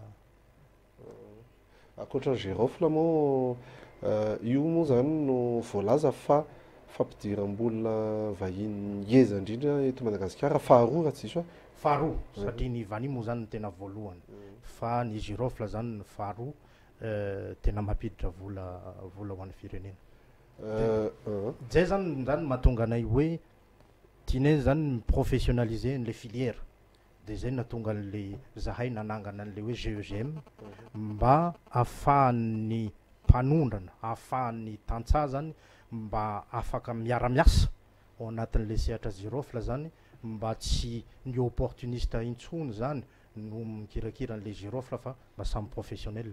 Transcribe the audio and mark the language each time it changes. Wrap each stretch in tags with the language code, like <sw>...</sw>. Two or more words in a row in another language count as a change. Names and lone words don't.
<mg>akoatra girofle moa io moa zany no voalaza fa fampidiram-bolona vahiny ngeza indrindra eto Madagasikara faharoa raha tsisy faharoa satria ny vanille moa zany tena voalohany fa ny girofle zany ny faharoa tena mampiditra vola ho an'ny firenena. Zay zany mahatonga anay hoe tianay zany</mg> <fr>professionnaliser les filières de</fr> <mg>zay natonga an'le zahay nanangana an'le hoe GEGM mba ahafahan'ny mpanondrana ahafahan'ny tantsaha zany mba afaka miara-miasa ao anatin'le sehatra girofle zany mba tsy ny opportuniste intsony zany no mikirakira an'le girofle fa mba samy professionnel.</mg>